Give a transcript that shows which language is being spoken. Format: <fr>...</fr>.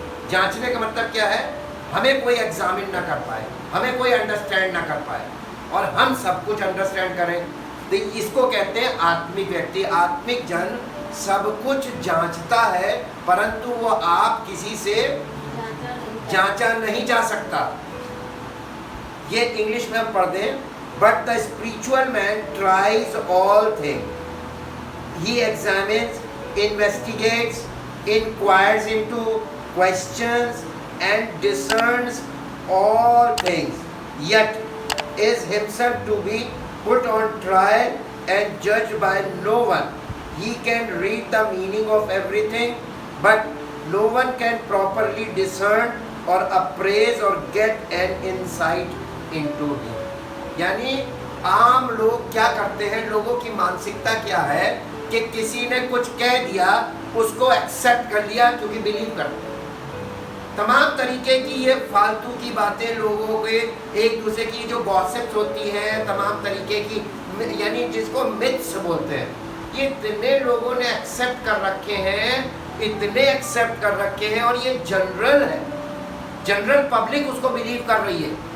<hi>जांचने का मतलब क्या है? हमें कोई एग्जामिन ना कर पाए, हमें कोई अंडरस्टैंड ना कर पाए और हम सब कुछ अंडरस्टैंड करें, तो इसको कहते हैं आत्मिक व्यक्ति। आत्मिक जन सब कुछ जांचता है, परंतु वो आप किसी से जांचा नहीं जा सकता। ये इंग्लिश में हम पढ़ दें,</hi> <en>But the spiritual man tries all things, he examines, investigates, inquires into, questions and discerns all things, yet is himself to be put on trial and judged by no one. He can read the meaning of everything, but no one can properly discern or appraise or get an insight into him.</en> <hi>यानी आम लोग क्या करते हैं, लोगों की मानसिकता क्या है कि किसी ने कुछ कह दिया, उसको एक्सेप्ट कर लिया क्योंकि बिलीव करते हैं। तमाम तरीके की ये फालतू की बातें लोगों के एक दूसरे की जो गॉसिप्स होती हैं, तमाम तरीके की, यानी जिसको मिथ्स बोलते हैं, ये इतने लोगों ने एक्सेप्ट कर रखे हैं, इतने एक्सेप्ट कर रखे हैं और ये जनरल है, जनरल पब्लिक उसको बिलीव कर रही है।</hi>